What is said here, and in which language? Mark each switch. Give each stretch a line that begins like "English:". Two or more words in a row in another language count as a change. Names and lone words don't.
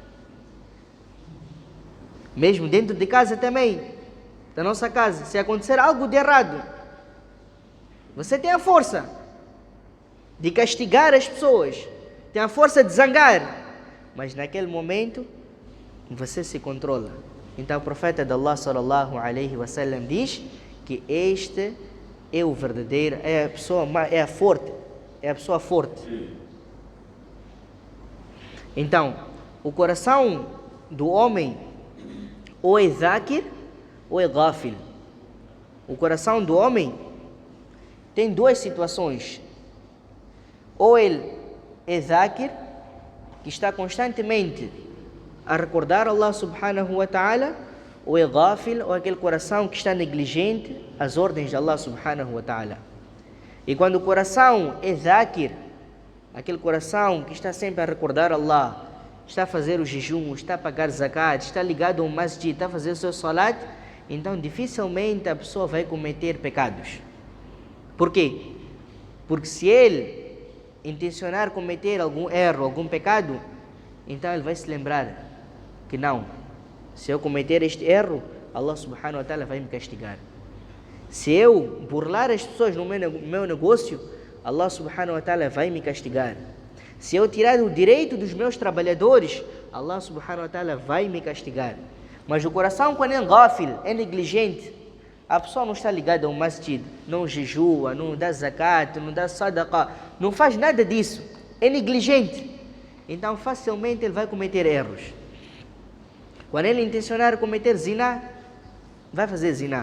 Portuguese: Mesmo dentro de casa também, da nossa casa, se acontecer algo de errado, você tem a força de castigar as pessoas, tem a força de zangar, mas naquele momento você se controla. Então o profeta de Allah
Arabic: صلى الله عليه وسلم
Portuguese: diz que este é o verdadeiro, é a pessoa forte. Então, o coração do homem ou é dhakir ou é ghafil. O coração do homem tem duas situações. Ou ele é dhakir, que está constantemente a recordar Allah
Arabic: سبحانه وتعالى,
Portuguese: ou é ghafil, ou aquele coração que está negligente às ordens de Allah
Arabic: سبحانه وتعالى.
Portuguese: E quando o coração é dhakir, aquele coração que está sempre a recordar Allah, está a fazer o jejum, está a pagar zakat, está ligado ao masjid, está a fazer o seu salat, então dificilmente a pessoa vai cometer pecados. Por quê? Porque se ele intencionar cometer algum erro, algum pecado, então ele vai se lembrar que não, se eu cometer este erro, Allah
Arabic: سبحانه وتعالى
Portuguese: vai me castigar. Se eu burlar as pessoas no meu negócio, Allah
Arabic: سبحانه وتعالى
Portuguese: vai me castigar. Se eu tirar o direito dos meus trabalhadores, Allah
Arabic: سبحانه وتعالى
Portuguese: vai me castigar. Mas o coração, quando é ghafil, é negligente, a pessoa não está ligada ao masjid, não jejua, não dá zakat, não dá sadaqa, não faz nada disso, é negligente, então facilmente ele vai cometer erros. Quando ele intencionar cometer zina, vai fazer zina.